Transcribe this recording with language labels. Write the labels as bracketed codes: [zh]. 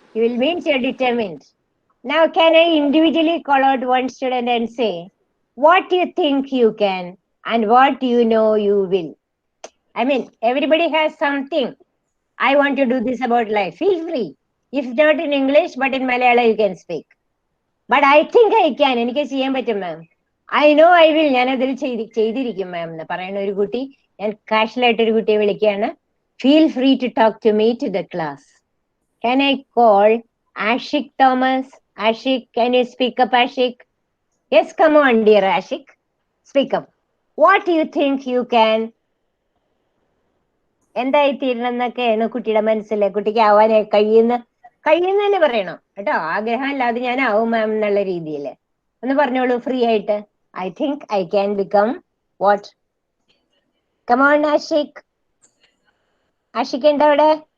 [en] You will means you're determined. Now, can I individually call out one student and say, what you think you can and what you know you will? I mean, everybody has something. I want to do this about life. Feel free. If not in English, but in Malayalam, you can speak. But I think I can. [ml] എനിക്ക് ചെയ്യാൻ പറ്റും മാം. [en] I know I will. [ml] ഞാൻ അതിൽ ചെയ്തിരിക്കും മാം എന്ന് പറയുന്ന ഒരു കുട്ടി, ഞാൻ കാഷ്വലായിട്ട് ഒരു കുട്ടിയെ വിളിക്കുകയാണ്. [en] Feel free to talk to me to the class. Can I call Ashik Thomas? Ashik, can you speak up, Ashik? Yes, come on, dear Ashik. Speak up. What do you think you can? [ml] എന്തായി തീരണം എന്നൊക്കെയാണ് കുട്ടിയുടെ മനസ്സിലെ, കുട്ടിക്ക് ആവാൻ കഴിയുന്നതന്നെ പറയണം കേട്ടോ. ആഗ്രഹം അല്ലാതെ ഞാൻ ആവും മാം എന്നുള്ള രീതിയിൽ ഒന്ന് പറഞ്ഞോളൂ ഫ്രീ ആയിട്ട്. [en] I think I can become what? Come on Ashik. [ml] Ashik ഉണ്ടോ അവിടെ?